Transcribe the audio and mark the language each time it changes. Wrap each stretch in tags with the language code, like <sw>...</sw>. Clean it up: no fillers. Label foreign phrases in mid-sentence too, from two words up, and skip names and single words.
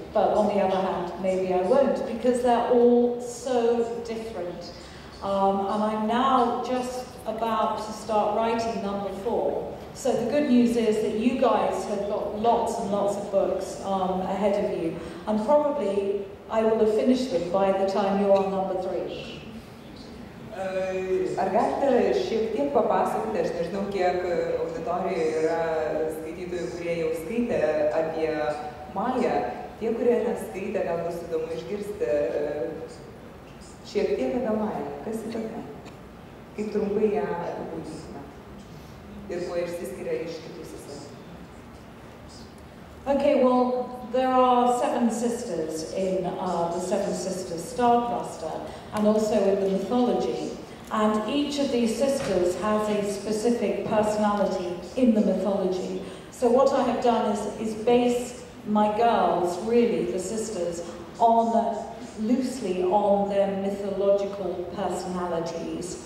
<en>But on the other hand, maybe I won't, because they're all so different. And I'm now just about to start writing number 4. So the good news is that you guys have got lots and lots of books ahead of you. And probably I will have finished them by the time you're on number 3.</en> <lt>Ar galite šiek tiek papasakoti, aš nežinau, kiek auditorijoje yra skaitytojų, kurie jau skaitė apie Mają, tie, kurie neskaitė, gal bus įdomu išgirsti šiek tiek apie Mają. Kas ji tokia? Kaip trumpai ją apibūdinsime? Ir kuo išsiskiria iš kitų seserų?</lt> <en>Okay, well, there are 7 sisters in the Seven Sisters star cluster, and also in the mythology. And each of these sisters has a specific personality in the mythology. So what I have done is base my girls, really, the sisters, loosely on their mythological personalities.</en>